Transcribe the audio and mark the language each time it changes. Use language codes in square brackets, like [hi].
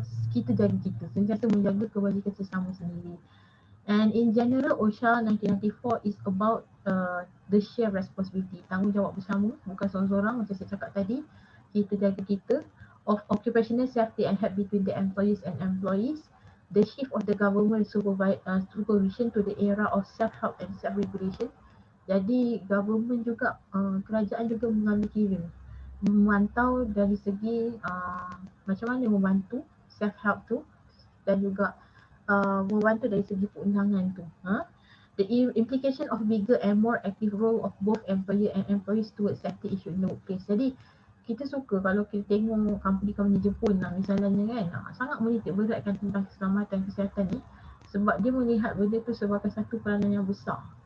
[ms] Kita jaga kita, sentiasa menjaga kebajikan sesama sendiri. [en] And in general, OSHA 1994 is about the share responsibility, [ms] tanggungjawab bersama, bukan seorang-seorang macam saya cakap tadi. Kita jaga kita, [en] of occupational safety and health between the employees and employees, the shift of the government supervision to the era of self-help and self-regulation. [ms] Jadi government juga, kerajaan juga mengambil kira, memantau dari segi macam mana membantu self-help tu, dan juga membantu dari segi perundangan tu. [en] The implication of bigger and more active role of both employer and employees towards safety issue in the workplace. [ms] Jadi kita suka kalau kita tengok company-company Jepun lah misalnya kan, sangat menitik beratkan tentang keselamatan kesihatan ni, sebab dia melihat benda tu sebagai satu peranan yang besar.